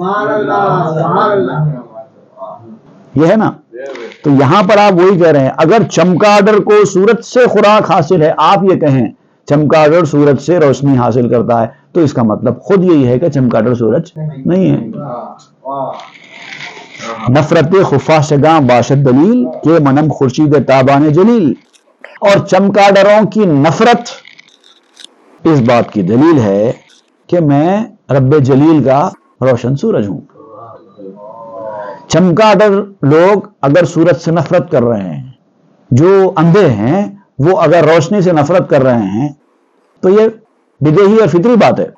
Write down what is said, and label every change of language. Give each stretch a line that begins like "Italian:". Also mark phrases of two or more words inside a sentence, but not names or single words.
Urdu: یہ ہے نا، تو یہاں پر آپ وہی کہہ رہے ہیں، اگر چمگادڑ کو سورج سے خوراک حاصل ہے، آپ یہ کہیں چمگادڑ سورج سے روشنی حاصل کرتا ہے، تو اس کا مطلب خود یہی ہے کہ چمگادڑ سورج نہیں ہے۔
Persian: نفرت خفاشگاں باشد دلیل کہ منم خورشید تابان جلیل،
Urdu: اور چمگادڑوں کی نفرت اس بات کی دلیل ہے کہ میں رب جلیل کا روشن سورج ہوں۔ چمگادڑ لوگ اگر سورج سے نفرت کر رہے ہیں، جو اندھے ہیں وہ اگر روشنی سے نفرت کر رہے ہیں، تو یہ بدیہی اور فطری بات ہے۔